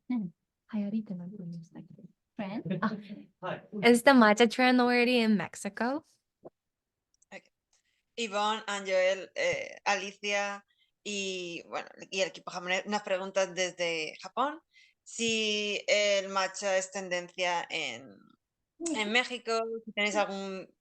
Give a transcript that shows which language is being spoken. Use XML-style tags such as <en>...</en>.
<ja>流行りって何て言うんでしたっけ？</ja> <en>Friend? Is the matcha trend already in Mexico?</en> <es>Ivonne, Angel, Alicia y bueno, y el equipo japonés nos preguntan desde Japón si el matcha es tendencia en México, si tenéis algún...</es>